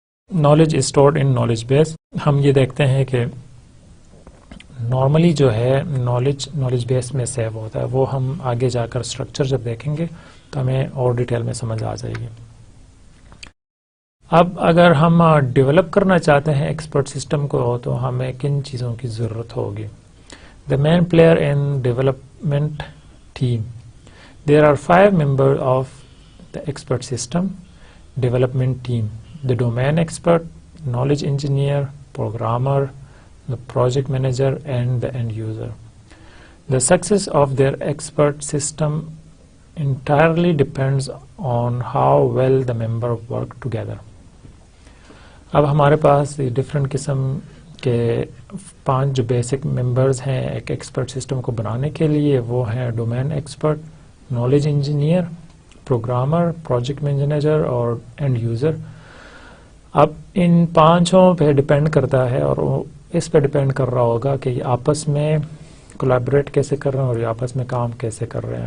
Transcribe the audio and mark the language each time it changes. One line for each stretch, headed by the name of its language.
English: Knowledge is stored in knowledge base.
Urdu: ہم یہ دیکھتے ہیں کہ نارملی جو ہے نالج بیس میں سیو ہوتا ہے, وہ ہم آگے جا کر اسٹرکچر جب دیکھیں گے تو ہمیں اور ڈیٹیل میں سمجھ آ جائے گی. اب اگر ہم ڈیولپ کرنا چاہتے ہیں ایکسپرٹ سسٹم کو تو ہمیں کن چیزوں کی ضرورت ہوگی.
English: The main player in development team. There are 5 members of the expert system development team: the domain expert, knowledge engineer, programmer, the project manager, and the end user. The success of their expert system entirely depends on how well the members work together.
Urdu: اب ہمارے پاس different قسم کے 5 جو basic members ہیں ایک expert system کو بنانے کے لیے, وہ ہیں domain expert, knowledge engineer, programmer, project manager اور اینڈ یوزر. اب ان 5 پہ ڈپینڈ کرتا ہے اور اس پہ ڈپینڈ کر رہا ہوگا کہ یہ آپس میں کولیبریٹ کیسے کر رہے ہیں اور یہ آپس میں کام کیسے کر رہے ہیں.